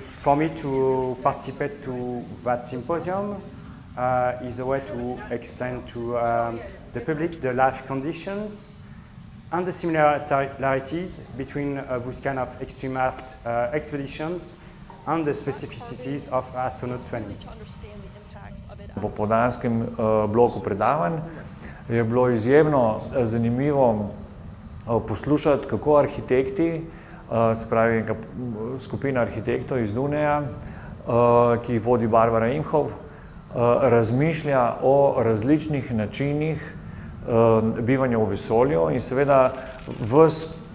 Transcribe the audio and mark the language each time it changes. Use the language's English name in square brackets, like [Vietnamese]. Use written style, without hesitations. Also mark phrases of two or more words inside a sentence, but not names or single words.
[English] For me to participate to that symposium is a way to explain to the public the life conditions and the similarities between those kind of extreme art expeditions and the specificities of astronaut training. [Slovenian] V popoldanskem bloku predavanj je bilo izjemno zanimivo poslušati, kako arhitekti, se pravi skupina arhitektov iz Duneja, ki jih vodi Barbara Imhoff, razmišlja o različnih načinih bivanja v vesolju in seveda ves